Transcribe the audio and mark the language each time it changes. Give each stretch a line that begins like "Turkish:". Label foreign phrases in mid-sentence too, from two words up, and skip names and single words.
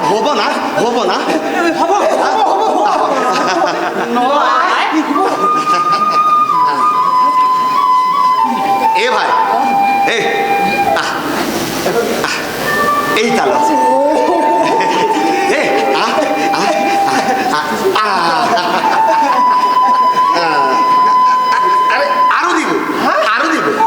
Bangla: না হব না
Assamese: হ'ব নহয়
Bangla: এ ভাই এই এই তাল আছে আরো দিব আরো দিব